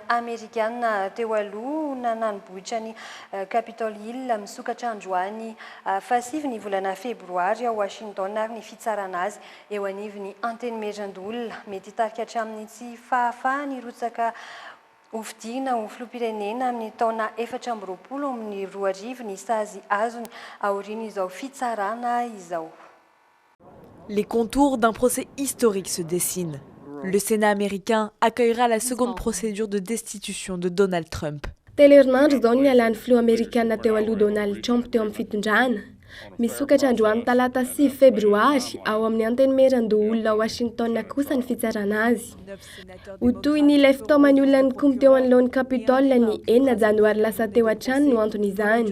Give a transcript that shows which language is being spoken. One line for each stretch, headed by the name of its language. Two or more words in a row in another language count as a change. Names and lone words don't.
Malagasy: Amerikana teo aloha nananobohitra ny Capitol Hill misokatra androany fahasivy ny volana febroary ao Washington ary ny fitsarana azy eo anivon'ny antenimieran-dolona mety hitarika hatramin'ny tsy fahafahany rotsaka hofidiana ho filoham-pirenena amin'ny taona 2020 amin'ny 2020 ny sazy azony aorian'izao fitsarana izao.
French: Les contours d'un procès historique se dessinent. Le Sénat américain accueillera la seconde procédure de destitution de Donald Trump.
Malagasy: Teleherinandro izao ny alan'ny filoha Amerikana teo aloha Donald Trump teo amin'ny fitondrana. Misokatra androany talata 6 febroary ao amin'ny antenimieran-dolona Washington kosa ny fitsarana azy. Ho toy ny ilay fitaomany olona nikomby teo anoloan'ny Capitole ny 9 janoary lasa teo hatrany no antony izany.